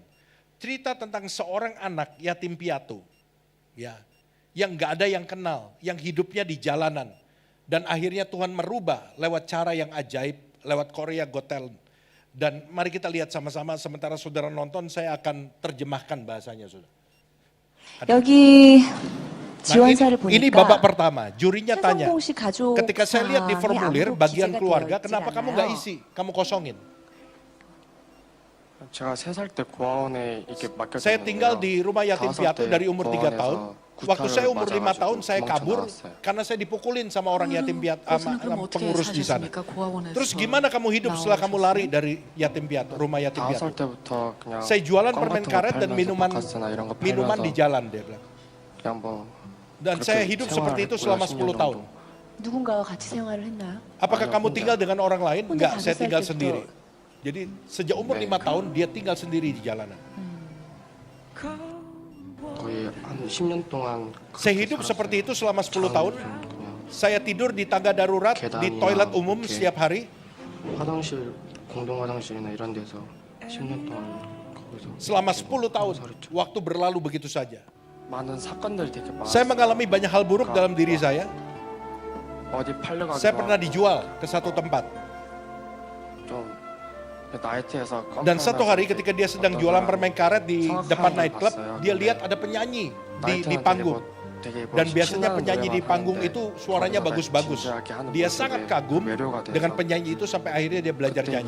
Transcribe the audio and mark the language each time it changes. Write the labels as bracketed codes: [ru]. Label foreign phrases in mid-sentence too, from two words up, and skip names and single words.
[id] Cerita tentang seorang anak yatim piatu, ya, yang gak ada yang kenal, yang hidupnya di jalanan. Dan akhirnya Tuhan merubah lewat cara yang ajaib, lewat Korea Got Talent. Dan mari kita lihat sama-sama, sementara saudara nonton saya akan terjemahkan bahasanya saudara. [ko] 여기 [id] Nah, [ko] 지원사를 [id] ini [ko] 보니까 [id] babak pertama, jurinya tanya, [ko] 한성봉씨 가족 [id] ketika saya lihat di formulir [ko] 아무로 [id] bagian [ko] 기재가 [id] keluarga, [ko] 되어 있지 [id] kenapa kamu nggak [ko] 않아요. [id] isi, kamu kosongin? [ko] 제가 3살 때 고아원에 이렇게 [id] Saya tinggal [ko] 맡겨졌는데요. [id] di rumah yatim [ko] 5살 [id] piatu [ko] 때 [id] dari umur 3 tahun. [ko] 고아원에서 [id] Waktu saya [ko] 구타를 [id] umur 5 [ko] 맞아가지고 [id] tahun saya [ko] 도망쳐 [id] kabur [ko] 나왔어요. [id] karena saya dipukulin sama orang yatim piatu [ko] 거기서는 [id] sama [ko] 그럼 어떻게 [id] pengurus di sana. [ko] 사셨습니까? 고아원에서 [id] Terus gimana kamu hidup setelah kamu lari [ko] 나오셨어요? [id] dari yatim piatu, rumah yatim [ko] 5살 [id] piatu? [ko] 때부터 그냥 [id] Saya jualan [ko] 껌 [id] permen [ko] 같은 거 [id] karet dan [ko] 팔면서 바카스나 이런 거 [id] minuman di [ko] 팔면서 [id] jalan, dia bilang. [ko] 그냥 뭐 [id] Dan [ko] 그렇게 [id] saya hidup seperti itu selama 10 [ko] 생활했고요, 10년 [id] tahun. [ko] 정도. 누군가와 같이 생활을 했나요? [id] Apakah Banyak kamu [ko] 혼자. [id] tinggal dengan orang lain? [ko] 혼자 [id] Enggak, [ko] 다섯 [id] saya [ko] 살 [id] tinggal [ko] 때부터. [id] sendiri. Jadi sejak umur [ko] 네. [id] 5 tahun dia tinggal sendiri di jalanan. [ko] 거의 한 10년 동안 [id] Saya [ko] 그렇게 [id] hidup [ko] 살았어요. [id] seperti itu selama 10 [ko] 저는 [id] tahun. [ko] 그냥 [id] Saya tidur di tangga darurat di [ko] 계단이나 [id] toilet umum [ko] 이렇게 [id] setiap hari. [ko] 화장실 공동 화장실이나 이런 데서 10년 동안 거기서 [id] Selama [ko] 이렇게 [id] 10 tahun, [ko] 살았죠. [id] waktu berlalu begitu saja. [ko] 많은 사건들이 되게 [id] Saya [ko] 많았어요. [id] mengalami banyak hal buruk dalam diri saya. [ko] 어디 팔려가기도 [id] Saya pernah [ko] 하고 [id] dijual ke satu tempat. [ko] 좀 나이트에서 [id] Dan satu hari ketika dia sedang jualan permen karet di depan nightclub, dia lihat ada penyanyi di panggung. Dan biasanya penyanyi di panggung itu suaranya bagus-bagus. Dia sangat kagum dengan penyanyi itu sampai akhirnya dia belajar nyanyi.